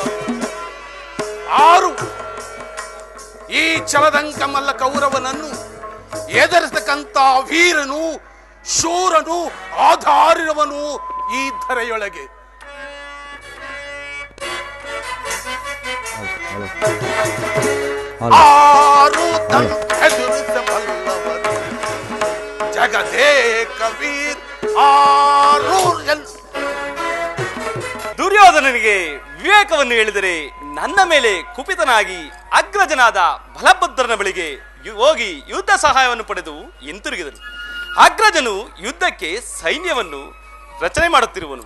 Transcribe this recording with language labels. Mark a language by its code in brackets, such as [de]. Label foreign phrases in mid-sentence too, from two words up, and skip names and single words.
[kn] ಆರು ಈ ಛಲದಂಕಮಲ್ಲ ಕೌರವನನ್ನು ಎದುರಿಸತಕ್ಕಂತ ವೀರನು, ಶೂರನು, ಆಧಾರಿರುವನು ಈ ಧರೆಯೊಳಗೆ. ಆರು ಎದುರಿಸಬಲ್ಲ. ಕಬೀರ್ ಆರೂರ್ ದುರ್ಯೋಧನನಿಗೆ ವಿವೇಕವನ್ನು ಹೇಳಿದರೆ ನನ್ನ ಮೇಲೆ ಕುಪಿತನಾಗಿ ಅಗ್ರಜನಾದ ಬಲಭದ್ರನ ಬಳಿಗೆ ಹೋಗಿ ಯುದ್ಧ ಸಹಾಯವನ್ನು ಪಡೆದು ಹಿಂತಿರುಗಿದನು. ಅಗ್ರಜನು ಯುದ್ಧಕ್ಕೆ ಸೈನ್ಯವನ್ನು ರಚನೆ ಮಾಡುತ್ತಿರುವನು.